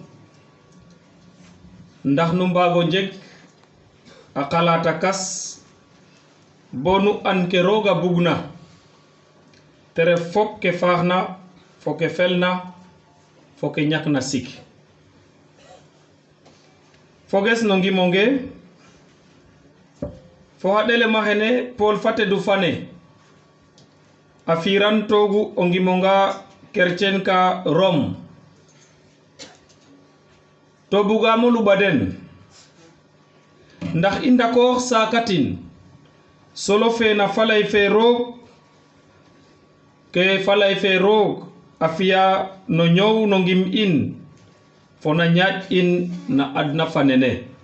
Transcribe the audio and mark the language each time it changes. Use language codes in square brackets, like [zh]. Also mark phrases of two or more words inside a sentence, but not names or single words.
[srr] ndax nu mbago jeg a xalata kas bonu an ke roga bugna tere fop ke faaxna fo ke felna fo ke ñakna sik foges no ngimonge fo haɗele maxene Paul fate du fane a firan togu o ngimonga kercen ka Rome to bugamo lubaden ndax i ndakoox sakatin solo fe na falay fe roog ke falay fe roog a fiya no ñow no ngim in fo na ñaaj in na adna fanene